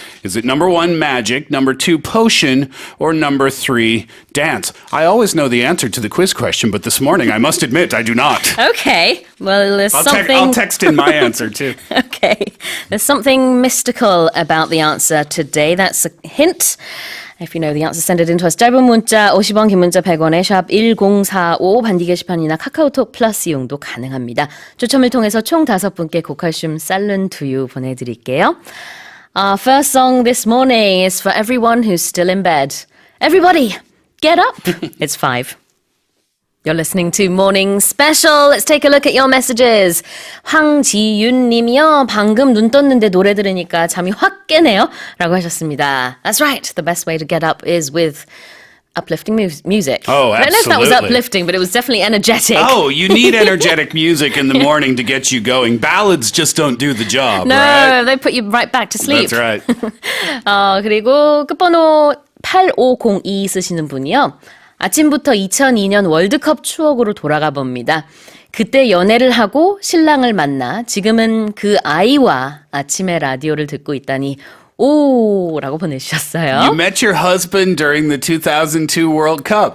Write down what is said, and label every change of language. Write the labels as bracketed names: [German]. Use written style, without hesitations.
[English] Is it number 1, magic, number 2, potion, or number 3, dance? I always know the answer to the quiz question, but this morning, I must admit, I do not. Okay. Well, there's something... I'll text in my answer, too. Okay. There's something mystical about the answer today. That's a hint. If you know the answer, send it in to us. [Korean] 짧은 문자 50원, 긴 문자 100원에 샵 1045 반디 게시판이나 카카오톡 플러스 이용도 가능합니다. 추첨을 통해서 총 5분께 고칼슘 쌀룬 두유 보내드릴게요. [English] Our first song this morning is for everyone who's still in bed. Everybody, get up. It's 5. You're listening to Morning Special. Let's take a look at your messages. [Korean] 황지윤 님이요. 방금 눈 떴는데 노래 들으니까 잠이 확 깨네요. 라고 하셨습니다. [English] That's right. The best way to get up is with uplifting music. Oh, absolutely. I don't know if that was uplifting, but it was definitely energetic. Oh, you need energetic music in the morning to get you going. Ballads just don't do the job, no, right? they put you right back to sleep. That's right. [Korean] 그리고 끝번호 8502 쓰시는 분이요. 아침부터 2002년 월드컵 추억으로 돌아가 봅니다. 그때 연애를 하고 신랑을 만나 지금은 그 아이와 아침에 라디오를 듣고 있다니 오라고 보내주셨어요. [English] You met your husband during the 2002 World Cup.